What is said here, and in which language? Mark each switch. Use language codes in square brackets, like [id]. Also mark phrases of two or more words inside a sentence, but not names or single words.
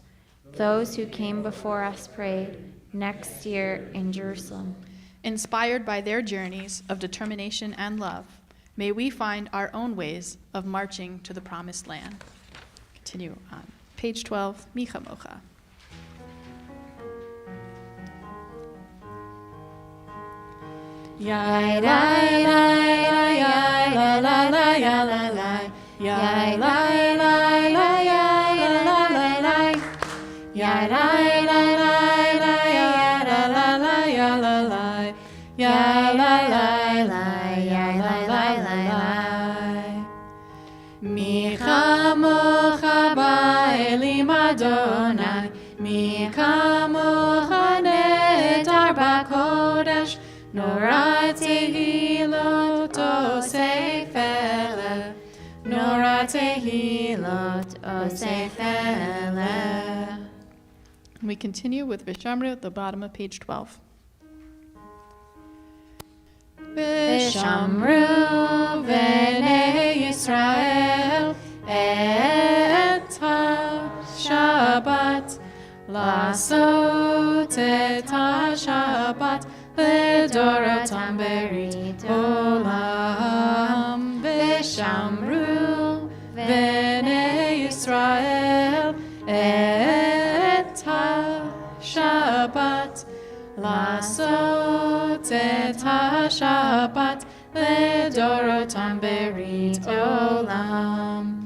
[en] Those who came before us prayed, next year in Jerusalem. Inspired by their journeys of determination and love, may we find our own ways of marching to the promised land. Continue on. Page 12, Micha Mocha. Yai lai lai lai yai la la la ya la la yai lai lai lai yai la la la la yai lai lai lai lai ya la la la ya la la yai lai lai lai yai lai lai lai lai [he] מי כמוכה באלים אדוני מי כמוכה נאדר בקודש נורא תהילות עושה פלא, נורא תהילות עושה פלא. [en] We continue with Vishamru at the bottom of page 12. [he] ושמרו בני ישראל את השבת, לעשות את השבת לדורותם ברית עולם, ושמרו בני ישראל את השבת, לעשות את השבת לדורותם ברית עולם.